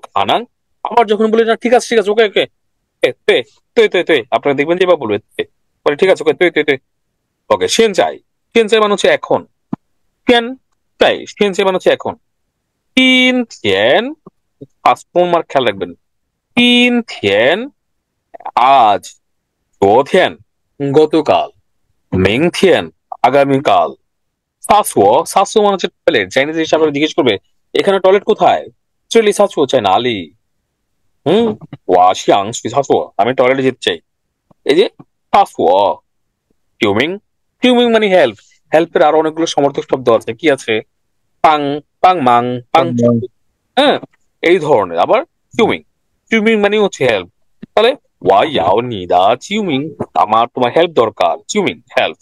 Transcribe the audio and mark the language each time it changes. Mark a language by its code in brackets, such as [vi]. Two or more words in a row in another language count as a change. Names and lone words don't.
[bn] আনাং, আবার যখন বলি না ঠিক আছে ঠিক আছে, ওকে ওকে, তে তে তে তে আপনারা দেখবেন যে এবার বলবে তে, বলে ঠিক আছে ওকে তে তে তে, ওকে, সেন চাই, সেন চাই মানে হচ্ছে এখন, সেন চাই, সেন চাই মানে হচ্ছে এখন, তিন থিয়েন, [en] first phone mark [bn] খেয়াল রাখবেন, তিন থিয়েন, আজ, 昨天 গতকাল, 明天 আগামীকাল, 厕所 মানে হচ্ছে টয়লেট। চাইনিজ হিসাবে জিজ্ঞেস করবে এখানে টয়লেট কোথায়, [zh] 这里 厕所在哪里? 我想去厕所, [bn] আমি টয়লেটে যেতে চাই। এই যে 厕所 টিউমিং, টিউমিং মানে হেল্প। হেল্পের আরো অনেকগুলো সমর্থক শব্দ আছে, কি আছে, পাং, পাং মাং, পাং, হ্যাঁ, এই ধরনের। আবার টিউমিং, টিউমিং মানে হচ্ছে হেল্প। তাহলে [zh] 我要你的救命, [bn] আমার তোমার হেল্প দরকার, চিউমিং হেল্প।